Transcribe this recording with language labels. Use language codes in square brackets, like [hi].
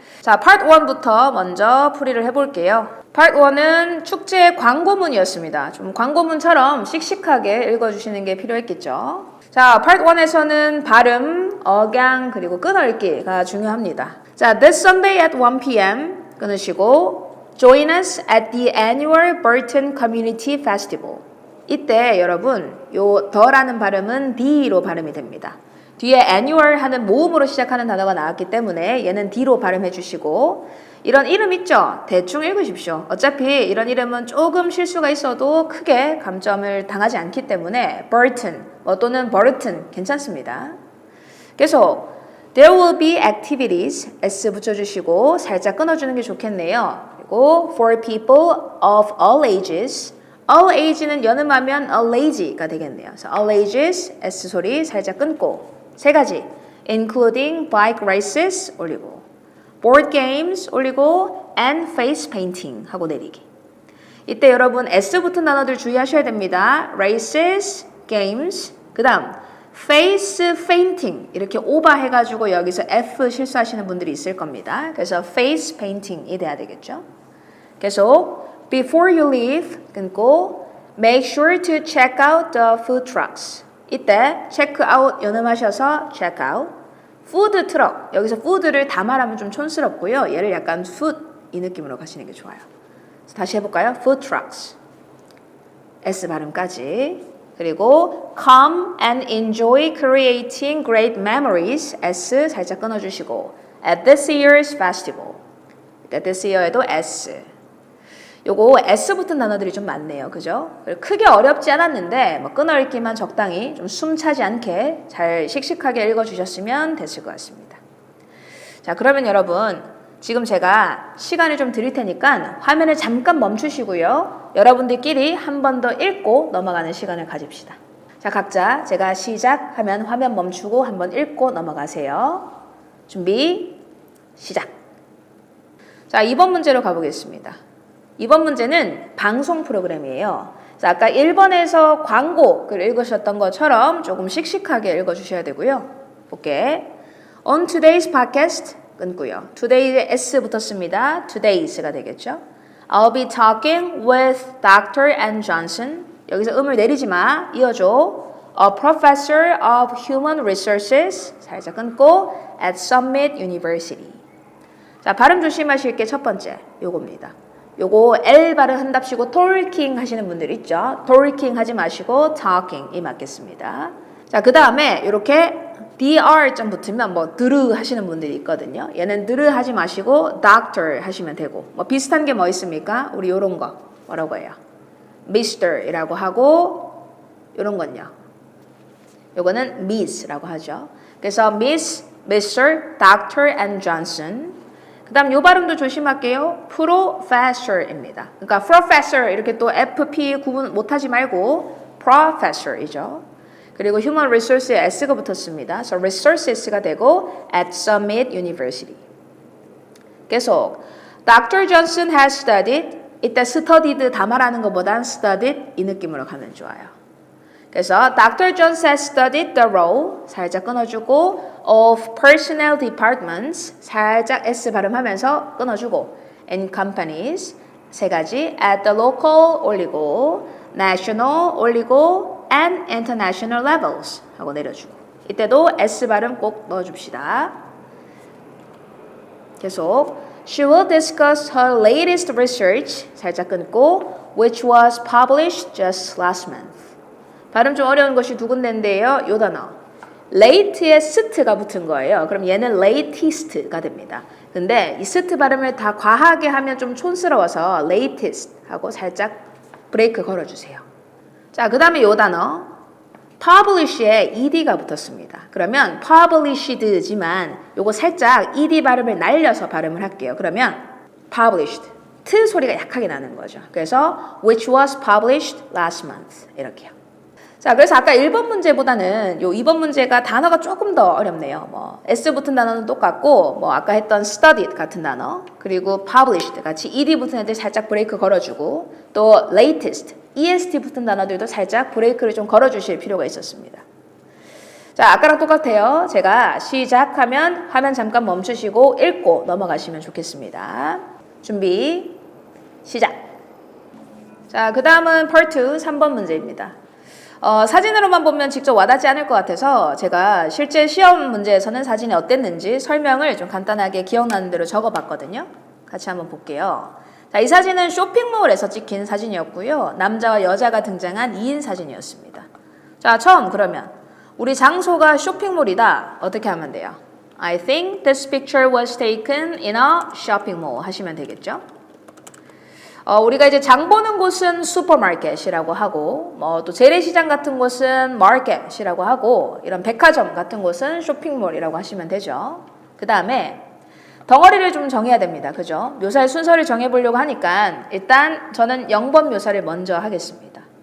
[ko] 자, 파트 1부터 먼저 풀이를 해볼게요. 파트 1은 축제 광고문이었습니다. 좀 광고문처럼 씩씩하게 읽어주시는 게 필요했겠죠. 자, 파트 1에서는 발음, 억양, 그리고 끊어읽기가 중요합니다. [en] 자, this Sunday at 1 p.m. [ko] 끊으시고 [en] Join us at the annual Burton Community Festival. [ko] 이때 여러분 요 더라는 발음은 D로 발음이 됩니다. 뒤에 annual 하는 모음으로 시작하는 단어가 나왔기 때문에 얘는 D로 발음해 주시고 이런 이름 있죠? 대충 읽으십시오. 어차피 이런 이름은 조금 실수가 있어도 크게 감점을 당하지 않기 때문에 Burton 또는 Burton 괜찮습니다. 계속 [en] There will be activities [ko] S 붙여주시고 살짝 끊어주는 게 좋겠네요. [en] 그리고 for people of all ages all age는 [ko] 연음하면 [en] all age가 되겠네요. [ko] 그래서 all ages S 소리 살짝 끊고 세 가지 [en] including bike races [ko] 올리고 [en] board games [ko] 올리고 [en] and face painting [ko] 하고 내리기. 이때 여러분 S 붙은 단어들 주의하셔야 됩니다. races, games, 그 다음 face painting 이렇게 오버해가지고 여기서 F 실수하시는 분들이 있을 겁니다. 그래서 face painting이 돼야 되겠죠. [en] 계속 before you leave [ko] 끊고 [en] make sure to check out the food trucks. [ko] 이때 check out 연음하셔서 check out. 푸드 트럭 여기서 푸드를 다 말하면 좀 촌스럽고요. 얘를 약간 food 이 느낌으로 가시는 게 좋아요. 다시 해볼까요? [en] food trucks S 발음까지. 그리고 come and enjoy creating great memories S [ko] 살짝 끊어주시고 [en] at this year's festival. at this year에도 S. [ko] 요거 S 붙은 단어들이 좀 많네요. 그죠? 크게 어렵지 않았는데 뭐 끊어읽기만 적당히 좀 숨 차지 않게 잘 씩씩하게 읽어주셨으면 됐을 것 같습니다. 자, 그러면 여러분 지금 제가 시간을 좀 드릴 테니까 화면을 잠깐 멈추시고요. 여러분들끼리 한 번 더 읽고 넘어가는 시간을 가집시다. 자, 각자 제가 시작하면 화면 멈추고 한 번 읽고 넘어가세요. 준비, 시작. 자, 2번 문제로 가보겠습니다. 2번 문제는 방송 프로그램이에요. 자, 아까 1번에서 광고를 읽으셨던 것처럼 조금 씩씩하게 읽어주셔야 되고요. 볼게. [en] On today's podcast [ko] 끊고요. Today에 S 붙었습니다. Todays가 되겠죠. [en] I'll be talking with Dr. Ann Johnson. [ko] 여기서 음을 내리지 마. 이어줘. [en] A professor of human resources. [ko] 살짝 끊고 [en] at Summit University. [ko] 자, 발음 조심하실 게 첫 번째 요겁니다. 요거 L 발음 한답시고 talking 하시는 분들 있죠. talking 하지 마시고 talking이 맞겠습니다. 자, 그 다음에 이렇게 dr 좀 붙으면 뭐 드르 하시는 분들이 있거든요. 얘는 드르 하지 마시고 doctor 하시면 되고 뭐 비슷한 게 뭐 있습니까? 우리 요런 거 뭐라고 해요? Mr이라고 하고 요런 건요. 요거는 Miss라고 하죠. [en] 그래서 Miss, Mr, Dr. and Johnson. [ko] 그 다음 요 발음도 조심할게요. Professor입니다. 그러니까 Professor 이렇게 또 FP 구분 못하지 말고 Professor이죠. 그리고 Human Resource에 S가 붙었습니다. 그래서 Resources가 되고 at Summit University. [en] 계속 Dr. Johnson has studied. [ko] 이때 studied 다 말하는 것보단 studied 이 느낌으로 가면 좋아요. [en] 그래서 Dr. Johnson has studied the role [ko] 살짝 끊어주고 [en] of personnel departments [ko] 살짝 S 발음하면서 끊어주고 [en] in companies [ko] 세 가지 [en] at the local 올리고 national 올리고 and international levels [ko] 하고 내려주고 이때도 S 발음 꼭 넣어줍시다. [en] 계속 She will discuss her latest research [ko] 살짝 끊고 [en] which was published just last month. [ko] 발음 좀 어려운 것이 두 군데인데요. 요 단어 late에 st가 붙은 거예요. 그럼 얘는 latest가 됩니다. 근데 이 st 발음을 다 과하게 하면 좀 촌스러워서 latest 하고 살짝 브레이크 걸어주세요. 자, 그 다음에 요 단어 publish에 ed가 붙었습니다. 그러면 published지만 요거 살짝 ed 발음을 날려서 발음을 할게요. 그러면 published. 트 소리가 약하게 나는 거죠. 그래서 [en] which was published last month [ko] 이렇게요. 자, 그래서 아까 1번 문제보다는 요 2번 문제가 단어가 조금 더 어렵네요. 뭐 s 붙은 단어는 똑같고 뭐 아까 했던 studied 같은 단어 그리고 published 같이 ed 붙은 애들 살짝 브레이크 걸어주고 또 latest, est 붙은 단어들도 살짝 브레이크를 좀 걸어주실 필요가 있었습니다. 자, 아까랑 똑같아요. 제가 시작하면 화면 잠깐 멈추시고 읽고 넘어가시면 좋겠습니다. 준비, 시작. 자, 그 다음은 Part 2, 3번 문제입니다. 사진으로만 보면 직접 와닿지 않을 것 같아서 제가 실제 시험 문제에서는 사진이 어땠는지 설명을 좀 간단하게 기억나는 대로 적어봤거든요. 같이 한번 볼게요. 자, 이 사진은 쇼핑몰에서 찍힌 사진이었고요. 남자와 여자가 등장한 2인 사진이었습니다. 자, 처음 그러면 우리 장소가 쇼핑몰이다. 어떻게 하면 돼요? [en] I think this picture was taken in a shopping mall [ko] 하시면 되겠죠? 우리가 이제 장 보는 곳은 슈퍼마켓이라고 하고 뭐 또 재래시장 같은 곳은 마켓이라고 하고 이런 백화점 같은 곳은 쇼핑몰이라고 하시면 되죠. 그 다음에 덩어리를 좀 정해야 됩니다. 그죠? 묘사의 순서를 정해보려고 하니까 일단 저는 0번 묘사를 먼저 하겠습니다.